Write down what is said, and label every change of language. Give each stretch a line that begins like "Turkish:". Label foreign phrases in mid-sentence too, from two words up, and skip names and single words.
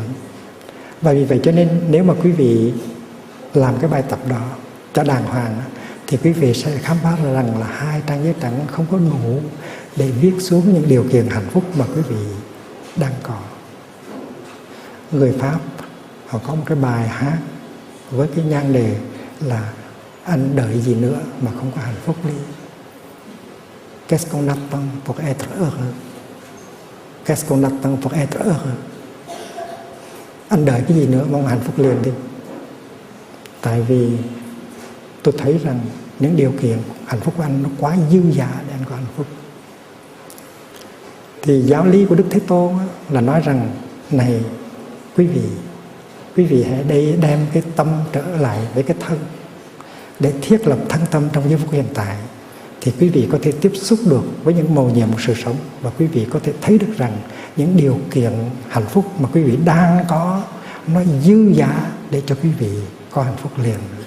Vietnamese: Và vì vậy cho nên nếu mà quý vị làm cái bài tập đó cho đàng hoàng thì quý vị sẽ khám phá ra rằng là 2 trang giấy trắng không có đủ để viết xuống những điều kiện hạnh phúc mà quý vị đang có. Người Pháp họ có một cái bài hát với cái nhan đề là anh đợi gì nữa mà không có hạnh phúc đi.
French: Qu'est-ce qu'on attend pour être heureux? Qu'est-ce qu'on attend pour être heureux?
Vietnamese: Anh đợi cái gì nữa mong hạnh phúc liền đi. Tại vì tôi thấy rằng những điều kiện hạnh phúc của anh nó quá dư dả để anh có hạnh phúc. Thì giáo lý của Đức Thế Tôn là nói rằng này quý vị hãy đem cái tâm trở lại với cái thân để thiết lập thân tâm trong giây phút hiện tại, thì quý vị có thể tiếp xúc được với những mầu nhiệm của sự sống, và quý vị có thể thấy được rằng những điều kiện hạnh phúc mà quý vị đang có nó dư dả để cho quý vị có hạnh phúc liền.